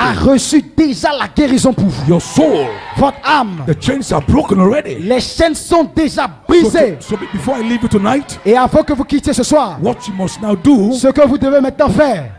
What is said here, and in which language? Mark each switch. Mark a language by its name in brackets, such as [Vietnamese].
[French] a reçu déjà la guérison pour vous. [English] Your soul, [French] Votre âme, [English] the chains are broken already. [French] les chaînes sont déjà [English] So, [French] brisées. [English] so before I leave you tonight, [French] Et avant que vous quittiez ce soir, [English] what you must now do, [French] ce que vous devez maintenant faire,